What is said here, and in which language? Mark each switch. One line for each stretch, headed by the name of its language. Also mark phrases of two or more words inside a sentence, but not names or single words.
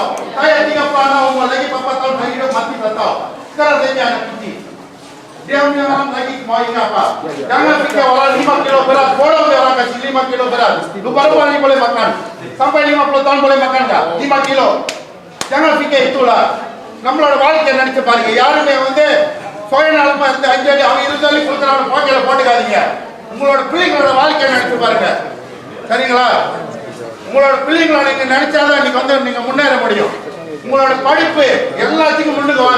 Malay: Saya 36 umur lagi 4 tahun saya hidup mati tak tahu. Sekarang saya ni anak kecil. Dia punya orang lagi mau ingat apa? Jangan fikir orang 5 kilo berat, bolong dia orang kasih 5 kilo berat. Lu baru ni boleh makan. Sampai 50 tahun boleh makan tak? 5 kilo. Jangan fikir itulah.
Tamil: நம்மளோட வாழ்க்கை நினைச்சு பாருங்க. யாருமே வந்து சுயநலமா இருந்து 5 அடி அவங்க 20 அடி கொடுக்குறாங்க பாக்கையில போட்டுக்காதீங்க. உங்களோட பிள்ளைங்களோட வாழ்க்கையை நினைச்சு பாருங்க சரிங்களா. உங்களோட பிள்ளைங்களை நீங்க நினைச்சாதான் இன்னைக்கு வந்து நீங்க முன்னேற முடியும். உங்களோட படிப்பு எல்லாத்துக்கும் முன்னுக்கு வாங்க.